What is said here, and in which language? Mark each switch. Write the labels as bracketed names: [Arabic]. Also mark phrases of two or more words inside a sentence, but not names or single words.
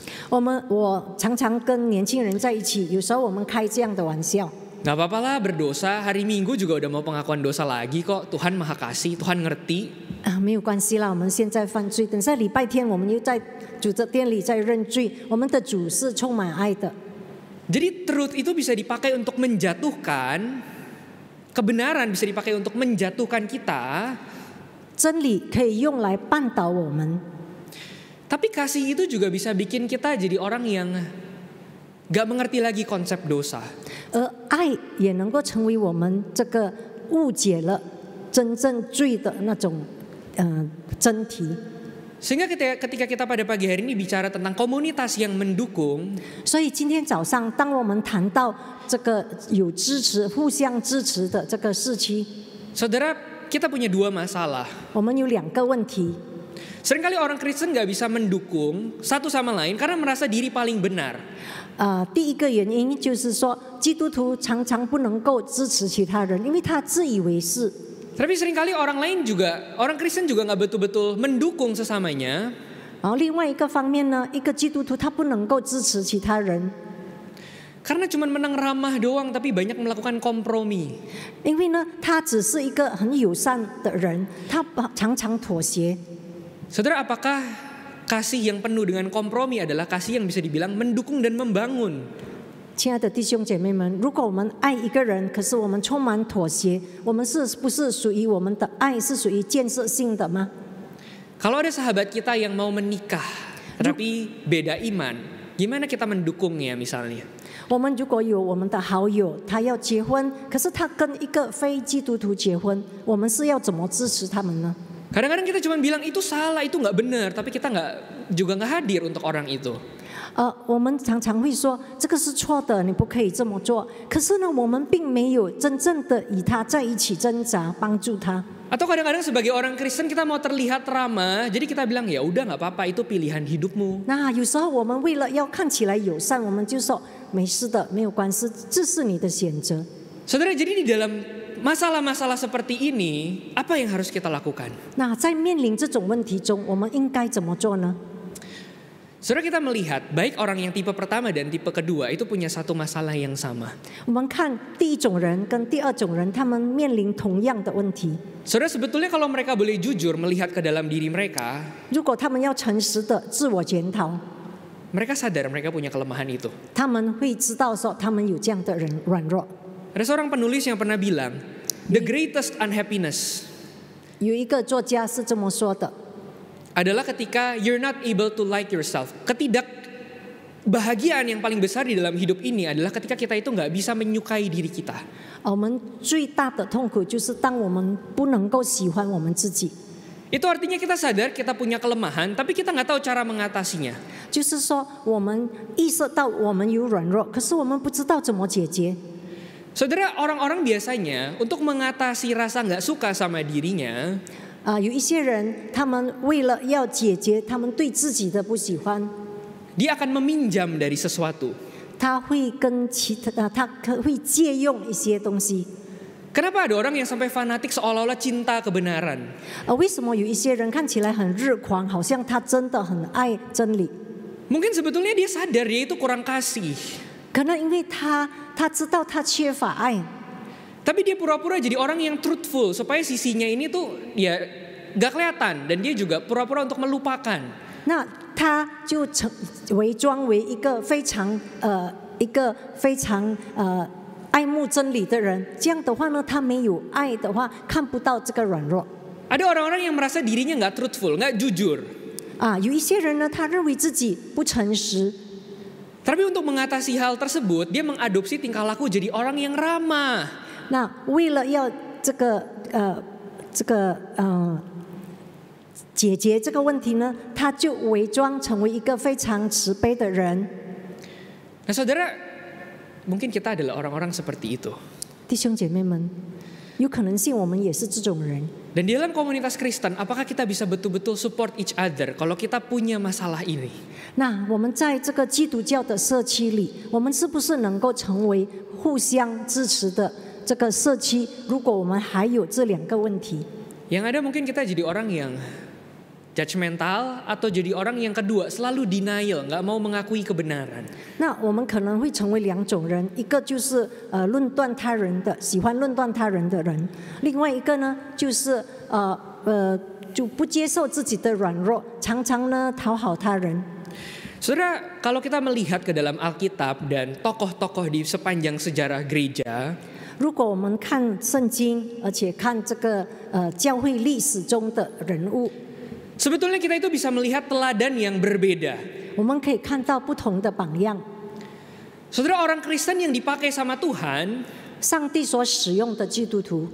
[Chinese] 我常常跟年轻人在一起，有时候我们开这样的玩笑。 [Indonesian] Gak apa-apa lah berdosa, hari Minggu juga udah mau pengakuan dosa lagi kok. Tuhan Maha Kasih, Tuhan ngerti. [Chinese] 没有关系啦，我们现在犯罪，等下礼拜天我们又在主的殿里在认罪。我们的主是充满爱的。 [Indonesian] Jadi truth itu bisa dipakai untuk menjatuhkan, kebenaran bisa dipakai untuk menjatuhkan kita. [Chinese] 真理可以用来绊倒我们， [Indonesian] Tapi kasih itu juga bisa bikin kita jadi orang yang gak mengerti lagi konsep dosa. [Chinese] 而爱也能够成为我们这个误解了真正罪的那种真题。 [Indonesian] Sehingga ketika kita pada pagi hari ini bicara tentang komunitas yang mendukung, [Chinese] 所以今天早上，当我们谈到这个有支持、互相支持的这个事期， [Indonesian] saudara, kita punya dua masalah. [Chinese] 我们有两个问题。 [Indonesian] Seringkali orang Kristen gak bisa mendukung satu sama lain karena merasa diri paling benar. [Chinese] 第一个原因就是说，基督徒常常不能够支持其他人，因为他自以为是。 [Indonesian] Tapi seringkali orang Kristen juga gak betul-betul mendukung sesamanya. [Chinese] 然后另外一个方面呢，一个基督徒他不能够支持其他人， [Indonesian] Karena cuma menang ramah doang tapi banyak melakukan kompromi. [Chinese] 因为呢，他只是一个很友善的人，他常常妥协。 [Indonesian] Saudara, apakah kasih yang penuh dengan kompromi adalah kasih yang bisa dibilang mendukung dan membangun? [Chinese] 亲爱的弟兄姐妹们，如果我们爱一个人，可是我们充满妥协，我们是不是属于我们的爱是属于建设性的吗？ [Indonesian] Kalau ada sahabat kita yang mau menikah tapi beda iman, gimana kita mendukungnya misalnya? [Chinese] 我们如果有我们的好友，他要结婚，可是他跟一个非基督徒结婚，我们是要怎么支持他们呢？ [Indonesian] Kadang-kadang kita cuma bilang itu salah, itu nggak benar, tapi kita juga nggak hadir untuk orang itu. [Chinese] 我们常常会说这个是错的，你不可以这么做。可是呢，我们并没有真正的与他在一起挣扎，帮助他。 [Indonesian] Atau kadang-kadang sebagai orang Kristen kita mau terlihat ramah, jadi kita bilang ya udah nggak apa-apa, itu pilihan hidupmu. [Chinese] 那有时候我们为了要看起来友善，我们就说没事的，没有关系，这是你的选择。 [Indonesian] Saudara, jadi di dalam masalah-masalah seperti ini, apa yang harus kita lakukan? [Chinese] 那在面临这种问题中，我们应该怎么做呢？ [Indonesian] Saudara, kita melihat baik orang yang tipe pertama dan tipe kedua itu punya satu masalah yang sama. [Chinese] 我们看第一种人跟第二种人，他们面临同样的问题。 [Indonesian] Saudara, sebetulnya kalau mereka boleh jujur melihat ke dalam diri mereka, [Chinese] 如果他们要诚实的自我检讨， [Indonesian] mereka sadar mereka punya kelemahan itu. [Chinese] 他们会知道说他们有这样的人软弱。 [Indonesian] Ada seorang penulis yang pernah bilang, [English] the greatest unhappiness [Chinese] 有一个作家是这么说的。 [Indonesian] adalah ketika [English] you're not able to like yourself. [Indonesian] Ketidakbahagiaan yang paling besar di dalam hidup ini adalah ketika kita itu nggak bisa menyukai diri kita. [Chinese] 我们最大的痛苦就是当我们不能够喜欢我们自己。 [Indonesian] Itu artinya kita sadar kita punya kelemahan, tapi kita nggak tahu cara mengatasinya. [Chinese] 就是说，我们意识到我们有软弱，可是我们不知道怎么解决。 [Indonesian] Saudara, orang-orang biasanya untuk mengatasi rasa nggak suka sama dirinya, [Chinese] 有一些人，他们为了要解决他们对自己的不喜欢， [Indonesian] dia akan meminjam dari sesuatu. [Chinese] 他会借用一些东西。 [Indonesian] Kenapa ada orang yang sampai fanatik seolah-olah cinta kebenaran? [Chinese] 为什么有一些人看起来很日狂，好像他真的很爱真理？ [Indonesian] Mungkin sebetulnya dia sadar dia itu kurang kasih. [Chinese] 可能因为他知道他缺乏爱。 [Indonesian] Tapi dia pura-pura jadi orang yang truthful supaya sisinya ini tuh ya gak kelihatan, dan dia juga pura-pura untuk melupakan. [Chinese] 那他就伪装为一个非常爱慕真理的人，这样的话呢，他没有爱的话，看不到这个软弱。 [Indonesian] Ada orang-orang yang merasa dirinya nggak truthful, nggak jujur. [Chinese] 有一些人呢，他认为自己不诚实。 [Indonesian] Tapi untuk mengatasi hal tersebut, dia mengadopsi tingkah laku jadi orang yang ramah. [Chinese] 那为了要解决这个问题呢，他就伪装成为一个非常慈悲的人。 [Indonesian] Nah saudara, mungkin kita adalah orang-orang seperti itu. [Chinese] 弟兄姐妹们，有可能性我们也是这种人。 [Indonesian] Dan di dalam komunitas Kristen, apakah kita bisa betul-betul [English] support each other [Indonesian] kalau kita punya masalah ini? [Chinese] 那我们在这个基督教的社区里，我们是不是能够成为互相支持的这个社区？如果我们还有这两个问题， [Indonesian] Yang ada mungkin kita jadi orang yang judgmental atau jadi orang yang kedua selalu denial, nggak mau mengakui kebenaran. [Chinese] 那我们可能会成为两种人，一个就是论断他人的，喜欢论断他人的人；另外一个呢，就是就不接受自己的软弱，常常呢讨好他人。 [Indonesian] Saudara, kalau kita melihat ke dalam Alkitab dan tokoh-tokoh di sepanjang sejarah gereja, [Chinese] 如果我们看圣经，而且看这个教会历史中的人物， [Indonesian] sebetulnya kita itu bisa melihat teladan yang berbeda. [Chinese] 我们可以看到不同的榜样。 [Indonesian] Saudara, orang Kristen yang dipakai sama Tuhan [Chinese] 上帝所使用的基督徒